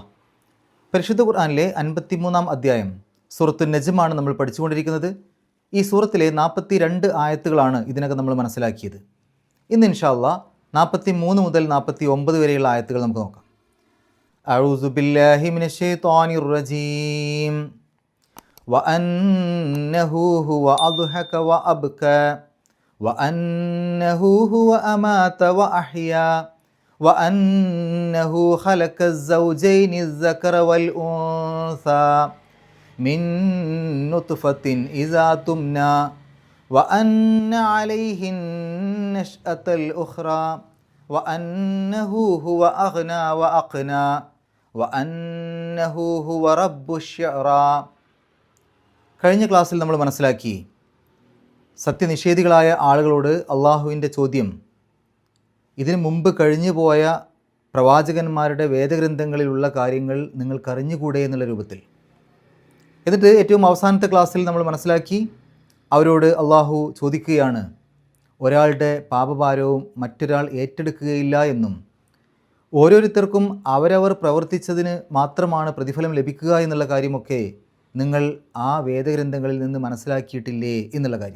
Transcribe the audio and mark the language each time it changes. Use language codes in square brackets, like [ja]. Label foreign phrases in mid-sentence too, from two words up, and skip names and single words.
[ml] പരിശുദ്ധ ഖുർആനിലെ 53-ാം അധ്യായം സൂറത്തുൻ നജ്മാണ് നമ്മൾ പഠിച്ചുകൊണ്ടിരിക്കുന്നത്. ഈ സൂറത്തിലെ 42 ആയത്തുകളാണ് ഇതിനകം നമ്മൾ മനസ്സിലാക്കിയത്. ഇന്ന് [ar] إن شاء الله [ml] 43 മുതൽ 49 വരെയുള്ള ആയത്തുകൾ നമുക്ക് നോക്കാം. [ar] أعوذ بالله من الشيطان الرجيم. وأنه هو أضحك وأبكى وأنه هو أمات وأحيا وأنه خلق الزوجين الذكر والأنثى من نطفة إذا تمنى وأن عليه النشأة الأخرى وأنه هو أغنى وأقنى وأنه هو رب الشعرى. [ml] കഴിഞ്ഞ ക്ലാസ്സിൽ നമ്മൾ മനസ്സിലാക്കി, സത്യനിഷേധികളായ ആളുകളോട് അള്ളാഹുവിൻ്റെ ചോദ്യം ഇതിനു മുമ്പ് കഴിഞ്ഞു പോയ പ്രവാചകന്മാരുടെ വേദഗ്രന്ഥങ്ങളിലുള്ള കാര്യങ്ങൾ നിങ്ങൾക്കറിഞ്ഞുകൂടെ എന്നുള്ള രൂപത്തിൽ. എന്നിട്ട് ഏറ്റവും അവസാനത്തെ ക്ലാസ്സിൽ നമ്മൾ മനസ്സിലാക്കി, അവരോട് അള്ളാഹു ചോദിക്കുകയാണ്, ഒരാളുടെ പാപഭാരവും മറ്റൊരാൾ ഏറ്റെടുക്കുകയില്ല എന്നും ഓരോരുത്തർക്കും അവരവർ പ്രവർത്തിച്ചതിന് മാത്രമാണ് പ്രതിഫലം ലഭിക്കുക എന്നുള്ള കാര്യമൊക്കെ നിങ്ങൾ ആ വേദഗ്രന്ഥങ്ങളിൽ നിന്ന് മനസ്സിലാക്കിയിട്ടില്ലേ എന്നുള്ള കാര്യം.